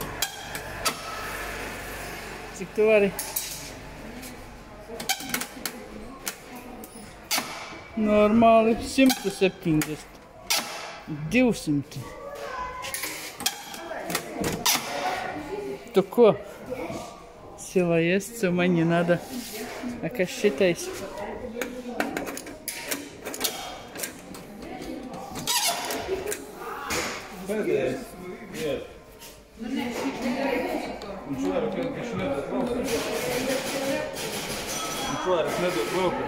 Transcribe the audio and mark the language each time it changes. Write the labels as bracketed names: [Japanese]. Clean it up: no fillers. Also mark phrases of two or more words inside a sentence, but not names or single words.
[Latvian] Cik tu vari? Normāli 170. 200. Tu ko? [Russian] Sila есть, ума не надо. А [Latvian] kas šitais? Pēdējais. Jā. Viņš vairāk nedod braukā. Viņš vairāk nedod braukā.